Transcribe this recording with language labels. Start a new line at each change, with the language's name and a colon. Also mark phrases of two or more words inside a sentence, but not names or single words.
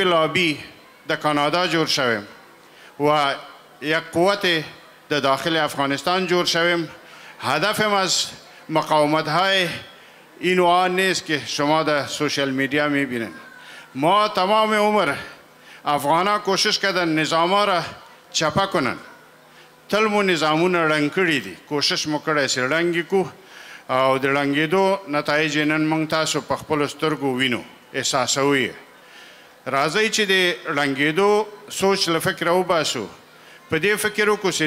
Persian: لابی در کانادا جور شویم و یک قوت در داخل افغانستان جور شویم هدفم از مقاومت های این و آن نیست که شما در سوشل میدیا میبینین ما تمام عمر افغانا کوشش کردن نظاما را چپه کنن
Pashto: تل مو نظامونه رنګ کړي دي کوشش مو کړی چې رنګ کو او د رنګېدو نتایج نن موږ تاسو په خپلو سترګو وینو احساسوو یې راځئ چې د رنګېدو سوچ له فکره وباسو په دې فکر وکړو چې